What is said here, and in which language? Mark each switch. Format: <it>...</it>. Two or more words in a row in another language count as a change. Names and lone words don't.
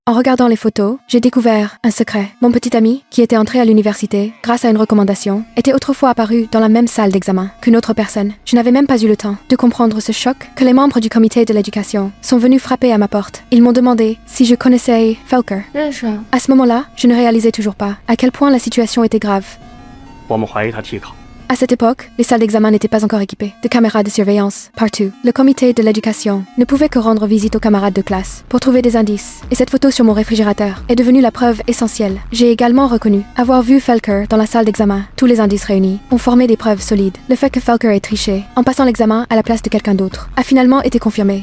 <fr>En regardant les photos, j'ai découvert un secret. Mon petit ami, qui était entré à l'université grâce à une recommandation, était autrefois apparu dans la même salle d'examen qu'une autre personne. Je n'avais même pas eu le temps de comprendre ce choc que les membres du comité de l'éducation sont venus frapper à ma porte. Ils m'ont demandé si je connaissais Felker.</fr> <zh>认识啊，</zh> <fr>À ce moment-là, je ne réalisais toujours pas à quel point la situation était grave.</fr> <zh>我们怀疑他替考。</zh> <fr>À cette époque, les salles d'examen n'étaient pas encore équipées de caméras de surveillance partout. Le comité de l'éducation ne pouvait que rendre visite aux camarades de classe pour trouver des indices. Et cette photo sur mon réfrigérateur est devenue la preuve essentielle. J'ai également reconnu avoir vu Felker dans la salle d'examen. Tous les indices réunis ont formé des preuves solides. Le fait que Felker ait triché en passant l'examen à la place de quelqu'un d'autre a finalement été confirmé.</fr>